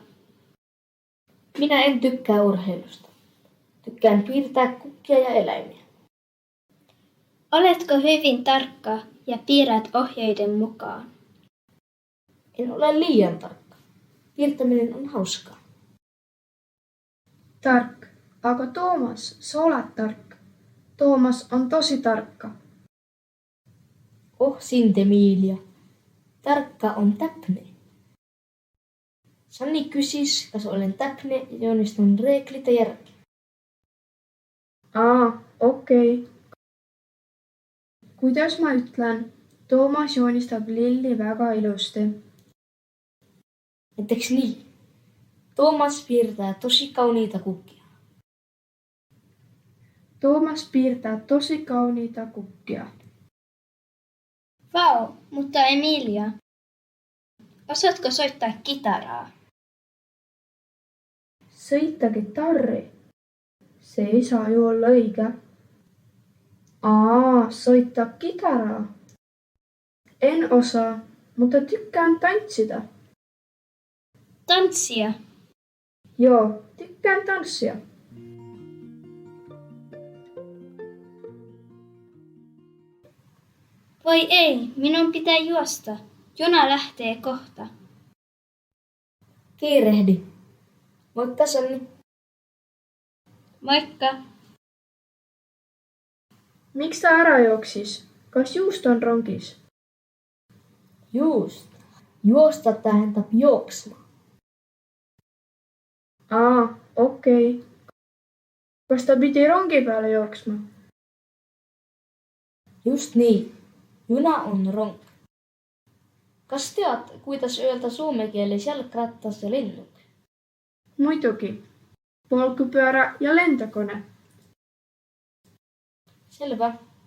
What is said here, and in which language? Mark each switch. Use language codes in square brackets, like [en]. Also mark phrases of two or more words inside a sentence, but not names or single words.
[fi] Minä en tykkää urheilusta. Tykkään piirtää kukkia ja eläimiä. Oletko hyvin tarkka ja piirrät ohjeiden mukaan? En ole liian tarkka. Piirtäminen on hauskaa. [et] Tark. Aga Toomas, sa oled tark. [fi] Toomas on tosi tarkka. [et] Oh sind, Emilia. Tarkka on täpne. Sanni kysis, kas olen täpne ja joonistun reeglite järgi. Okei. Kuidas ma ütlen? Toomas joonistab lilli väga ilusti. Näiteks nii. [fi] Toomas piirtää tosi kauniita kukkia. Toomas piirtää tosi kauniita kukkia. Vau, mutta Emilia, osaatko soittaa kitaraa? [et] Sõita kitarri. Se ei saa ju olla õige. [fi] Soittaa kitaraa. En osaa, mutta tykkään tanssida. Tanssia. Joo, tykkään tanssia. Voi ei, minun pitää juosta. Juna lähtee kohta. Kiirehdi. Moikka Sanni. Moikka! [et] Miks ta ära jooksis? Kas juust on rongis? Just. Juosta tähendab jooksma. Okei. Kas ta pidi rongi peale jooksma? Just nii. Juna on rong. Kas tead, kuidas öelda soome keeles jalgrattas ja lennuk? Muidugi. [fi] Polkupyörä ja lentokone. Selvä.